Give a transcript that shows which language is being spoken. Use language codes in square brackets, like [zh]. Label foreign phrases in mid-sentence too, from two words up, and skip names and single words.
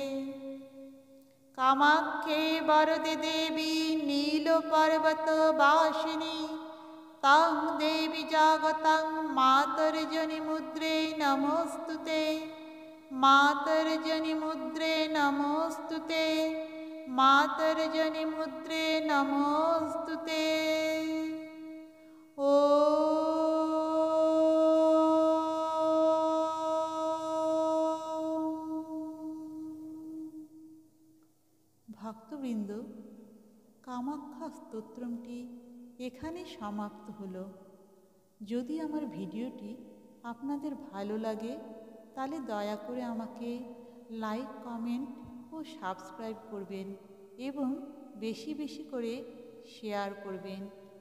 [sa] कामाख्ये वरदे देवी नीलपर्वतवासिनी तं देवी जगतं मातर्जनी मुद्रे नमोस्तुते। मातर्जनी मुद्रे नमोस्तुते। मातर्जनी मुद्रे नमोस्तुते। [bn] ओ ভক্তবৃন্দ, কামাখ্যা স্তোত্রটি এখানে সমাপ্ত হলো। যদি আমার ভিডিওটি আপনাদের ভালো লাগে তাহলে দয়া করে আমাকে [en] like comment [bn] ও সাবস্ক্রাইব করবেন এবং বেশি বেশি করে শেয়ার করবেন।